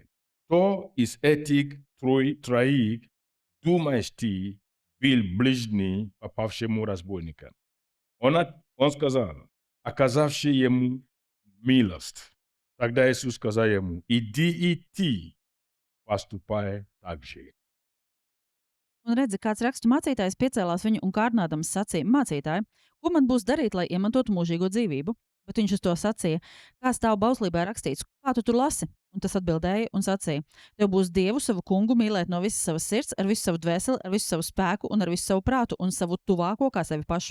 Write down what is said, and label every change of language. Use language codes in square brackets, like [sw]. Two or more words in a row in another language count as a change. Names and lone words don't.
[ru] Кто из этих троих, думаешь ты, был ближний попавшему разбойника?» Он сказал: «Оказавший ему милость». Тогда Иисус сказал ему: «Иди и ты поступай так же». [lv] Un redzi, kāds rakstu mācītājs piecēlās viņu un kārdinādams sacīja: Mācītāji, ko man būs darīt, lai iemantotu mūžīgo dzīvību? Bet viņš uz to sacīja: Kā stāv bauslībā rakstīts, kā tu tur lasi? Un tas atbildēja un sacīja: Tev būs Dievu savu kungu mīlēt no visas savas sirds, ar visu savu dvēseli, ar visu savu spēku un ar visu savu prātu un savu tuvāko kā sevi pašu.